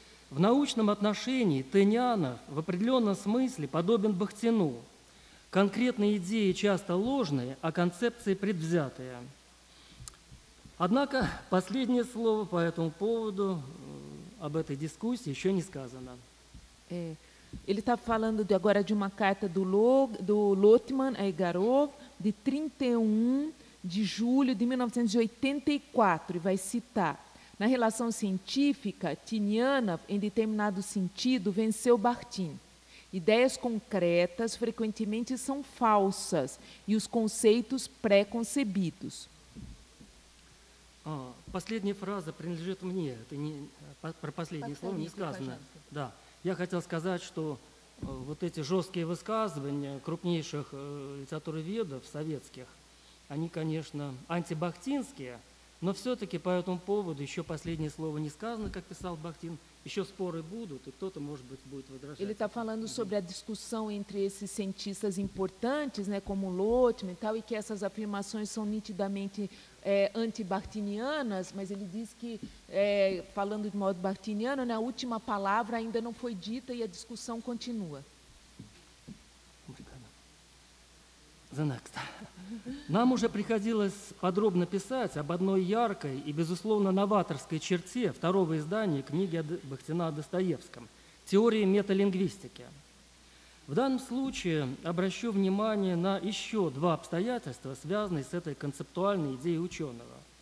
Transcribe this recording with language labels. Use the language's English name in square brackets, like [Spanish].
[Russian] «В научном отношении Тынянов в определенном смысле подобен Бахтину. Конкретные идеи часто ложные, а концепции предвзятые». Однако последнее слово по этому поводу, об этой дискуссии, еще не сказано. [Portuguese] Ele está falando agora de uma carta do Lotman a Egorov, de 31 de julho de 1984, e vai citar: na relação científica, Tynyanov, em determinado sentido, venceu Bachtin. Ideias concretas frequentemente são falsas e os conceitos pré-concebidos. [Russian] Последняя фраза принадлежит мне. Это про последнее слово не сказано. Да. Я хотел сказать, что вот эти жесткие высказывания крупнейших литературоведов советских, они, конечно, антибахтинские, но все-таки по этому поводу еще последнее слово не сказано, как писал Бахтин, еще споры будут, и кто-то, может быть, будет возражать. [Portuguese] Ele está falando sobre a discussão entre esses cientistas importantes, né, como Lotman e tal, e que essas afirmações são nitidamente anti-bartinianas, mas ele diz que, falando de modo bartiniano, né, a última palavra ainda não foi dita e a discussão continua. [English] The next. [Russian] Нам уже приходилось подробно писать об одной яркой и, безусловно, новаторской черте второго издания книги Бахтина о Достоевском «Теория металингвистики». В данном случае обращу внимание на еще два обстоятельства, связанные с этой концептуальной идеей ученого.